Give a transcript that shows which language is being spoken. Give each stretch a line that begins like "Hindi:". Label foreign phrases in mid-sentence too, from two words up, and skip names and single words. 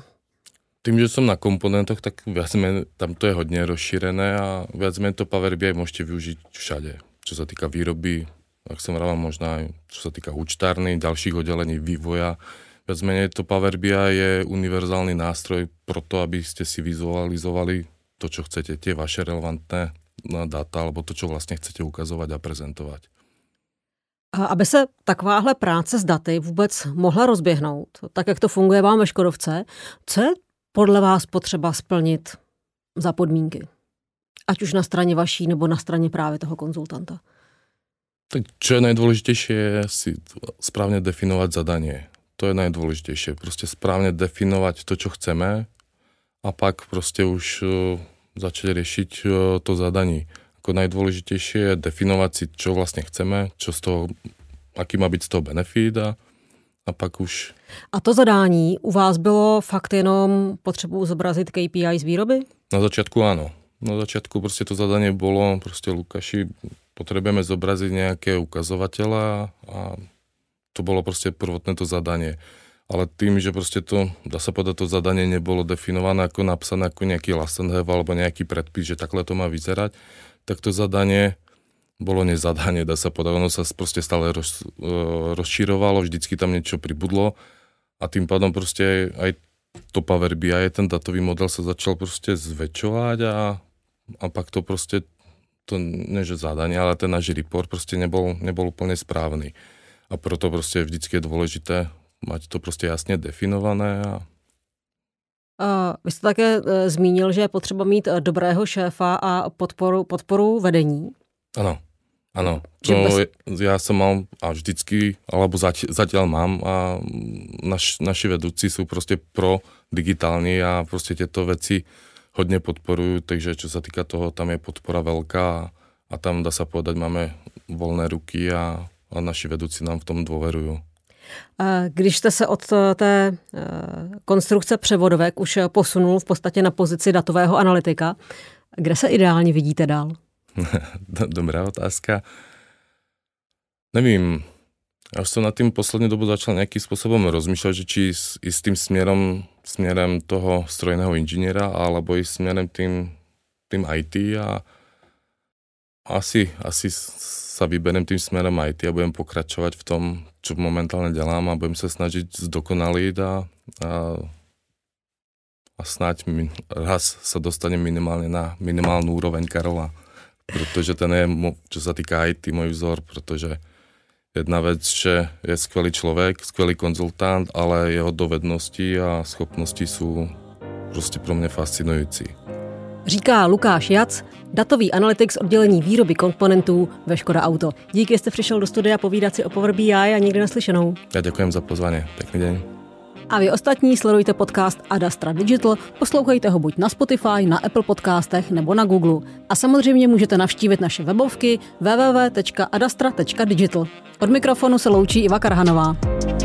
Slovak: Tým, že som na komponentoch, tak viac menej, tam to je hodne rozšírené a viac menej to Power BI môžete využiť všade, čo sa týka výroby, ak som vraval, možno aj čo sa týka účtárny, ďalších oddelení vývoja. Viac menej to Power BI je univerzálny nástroj pro to, aby ste si vizualizovali to, čo chcete, tie vaše relevantné data, alebo to, čo vlastne chcete ukazovať a prezentovať.
Czech: A aby se takováhle práce s daty vůbec mohla rozběhnout, tak jak to funguje vám ve Škodovce, co je podle vás potřeba splnit za podmínky? Ať už na straně vaší, nebo na straně právě toho konzultanta.
Slovak: Tak čo je najdôležitejšie, je si správne definovať zadanie. To je najdôležitejšie. Proste správne definovať to, čo chceme a pak prostě už začať riešiť to zadanie. Ako najdôležitejšie je definovať si, čo vlastne chceme, čo z toho, aký má byť z toho benefit a pak už...
Czech: A to zadání u vás bylo fakt jenom potřebu zobrazit KPI z výroby?
Slovak: Na začiatku áno. Na začiatku proste to zadanie bolo, proste Lukáši, potrebujeme zobraziť nejaké ukazovatele a to bolo proste prvotné to zadanie. Ale tým, že proste to, dá sa povedať, to zadanie nebolo definované ako napsané ako nejaký
English: last and have
Slovak: alebo nejaký predpis, že takhle to má vyzerať, tak to zadanie bolo nezadanie, dá sa povedať. Ono sa proste stále rozširovalo, vždycky tam niečo pribudlo a tým pádom proste aj to Power BI, ten datový model sa začal proste zväčšovať a pak to proste, to nie že zadanie, ale ten náš report proste nebol úplne správny. A proto proste vždycky je dôležité mať to proste jasne definované.
Czech: Vy jste také zmínil, že je potřeba mít dobrého šéfa a podporu vedení.
Slovak: Áno. Ja som mal a vždycky, alebo zatiaľ mám a naši vedúci sú proste pro digitálni a proste tieto veci hodne podporujú, takže čo sa týka toho, tam je podpora veľká a tam dá sa povedať, máme voľné ruky a naši vedúci nám v tom dôverujú.
Czech: Když jste se od té konstrukce převodovek už posunul v podstatě na pozici datového analytika, kde se ideálně vidíte dál? Dobrá otázka. Nevím,
Slovak: ja už som nad tým poslednú dobu začal nejakým spôsobom rozmýšľať, že či ísť tým smerom toho strojného inžiniera, alebo ísť smerom tým IT a asi sa vyberiem tým smerom IT a budem pokračovať v tom, čo momentálne delám a budem sa snažiť zdokonaliť a snáď raz sa dostanem minimálne na minimálnu úroveň Karola. Protože ten je, čo sa týka IT, môj vzor, protože jedna vec, že je skvelý človek, skvelý konzultant, ale jeho dovednosti a schopnosti sú prostě
Czech: pro mě fascinující. Říká Lukáš Jac, datový analytik z oddělení výroby komponentů ve Škoda Auto. Díky, že jste přišel do studia povídat si o Power BI a nikdy naslyšenou.
Slovak: Ja ďakujem za pozvanie. Pekný deň.
Czech: A vy ostatní sledujte podcast Adastra Digital, poslouchejte ho buď na Spotify, na Apple podcastech nebo na Google. A samozřejmě můžete navštívit naše webovky www.adastra.digital. Od mikrofonu se loučí Iva Karhanová.